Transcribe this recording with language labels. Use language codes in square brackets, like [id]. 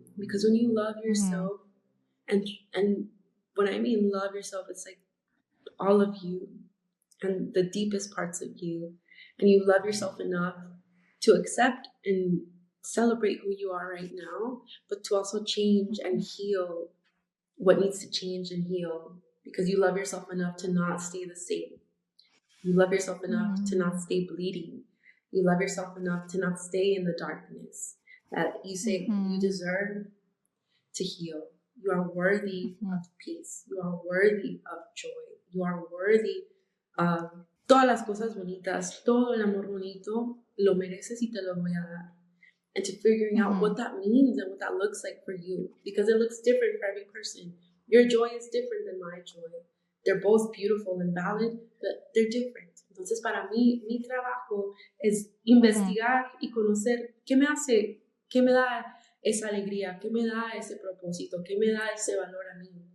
[en] Because when you love yourself, and when I mean love yourself, it's like all of you and the deepest parts of you, and you love yourself enough to accept and celebrate who you are right now, but to also change and heal what needs to change and heal, because you love yourself enough to not stay the same. You love yourself enough to not stay bleeding. You love yourself enough to not stay in the darkness. That you say you deserve to heal. You are worthy of peace. You are worthy of joy. You are worthy of [es] todas las cosas bonitas, todo el amor bonito, lo mereces y te lo voy a dar. [en] And to figuring out what that means and what that looks like for you, because it looks different for every person. Your joy is different than my joy. They're both beautiful and valid, but they're different. [es] Entonces, para mí, mi trabajo es investigar y conocer qué me hace, qué me da esa alegría, qué me da ese propósito, qué me da ese valor a mí.